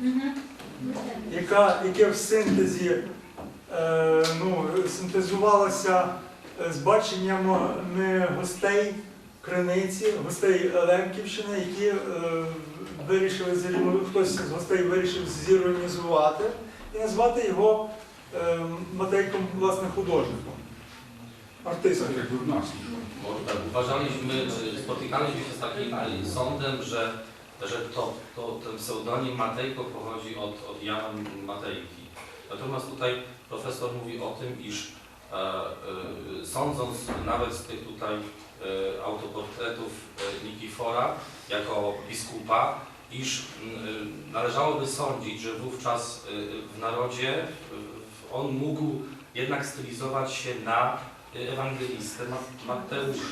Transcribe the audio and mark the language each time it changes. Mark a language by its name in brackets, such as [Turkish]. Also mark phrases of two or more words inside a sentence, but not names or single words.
[Ukrainian] яке в синтезі синтезувалося з баченнями гостей Криниці, гостей Лемківщини, які хтось з гостей вирішив зіронізувати і назвати його Матейком, власне, художником, артистом. [Polish] Uważaliśmy, spotykaliśmy się z takim sądem, że ten pseudonim Matejko pochodzi od Jana Matejki. Natomiast tutaj profesor mówi o tym, iż sądząc nawet z tych tutaj autoportretów Nikifora jako biskupa, iż należałoby sądzić, że wówczas w narodzie on mógł jednak stylizować się na ewangelistę Mateusza.